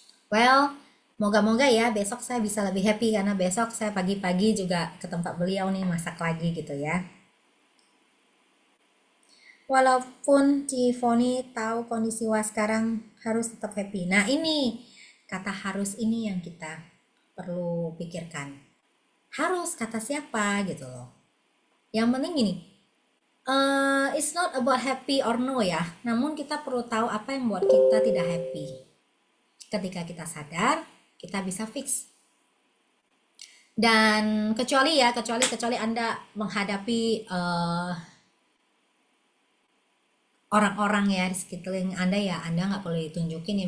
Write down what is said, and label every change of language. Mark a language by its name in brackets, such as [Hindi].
[Indonesian] Well, moga-moga ya besok saya bisa lebih happy, karena besok saya pagi-pagi juga ke tempat beliau nih masak lagi gitu ya. Walaupun Cifoni tahu kondisi Wah sekarang harus tetap happy. Nah ini, kata harus ini yang kita perlu pikirkan. Harus kata siapa gitu loh. Yang penting gini, [English] it's not about happy or no ya. [Indonesian] Namun kita perlu tahu apa yang membuat kita tidak happy. Ketika kita sadar, kita bisa fix. Dan kecuali Anda menghadapi orang-orang ya di sekeliling Anda ya, Anda nggak perlu ditunjukin ya.